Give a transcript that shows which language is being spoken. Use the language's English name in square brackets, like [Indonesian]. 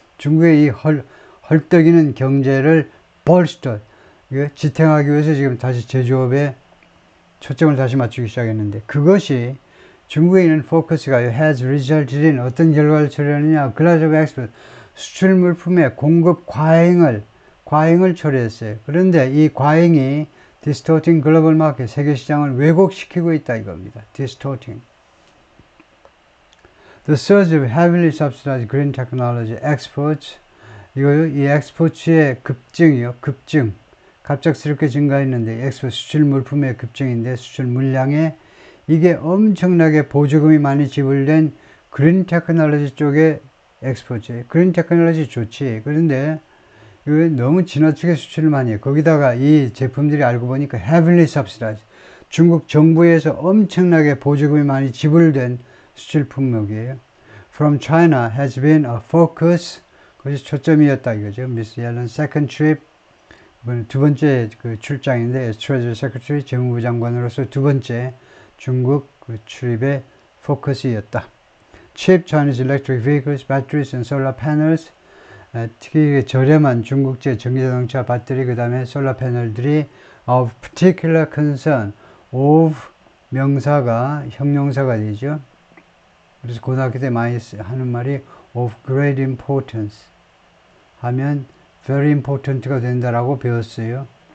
[Korean] 중국의 이 헐떡이는 경제를 bolster, 지탱하기 위해서 지금 다시 제조업에 초점을 다시 맞추기 시작했는데, 그것이 중국에 있는 포커스가요, [English] has resulted in [Korean] 어떤 결과를 초래하느냐, [English] glass of export, [Korean] 수출 물품의 공급 과잉을 초래했어요. 그런데 이 과잉이 [English] distorting global market, [Korean] 세계 시장을 왜곡시키고 있다 이겁니다. distorting. [English] The surge of heavily subsidized green technology exports, [Korean] 이거요, 이 exports의 급증. 갑작스럽게 증가했는데, 엑스포트 수출 물품의 급증인데, 수출 물량에 이게 엄청나게 보조금이 많이 지불된 그린 테크놀로지 쪽에 엑스포트예요. 그린 테크놀로지 좋지. 그런데 너무 지나치게 수출을 많이 해요. 거기다가 이 제품들이 알고 보니까 [English] heavily subsidized. [Korean] 중국 정부에서 엄청나게 보조금이 많이 지불된 수출 품목이에요. [English] From China has been a focus. [Korean] 그것이 초점이었다 이거죠. [English] Miss Yellen second trip. [Korean] 두 번째 그 출장인데, Treasury Secretary 재무부 장관으로서 두 번째 중국 그 출입의 포커스였다. [English] Cheap Chinese electric vehicles, batteries and solar panels. [Korean] 특히 저렴한 중국제 전기자동차 배터리, 그 다음에 솔라 패널들이 [English] of particular concern, [Korean] of 명사가 형용사가 되죠. 그래서 고등학교 때 많이 하는 말이 [English] of great importance [Korean] 하면 very important가 된다라고 배웠어요.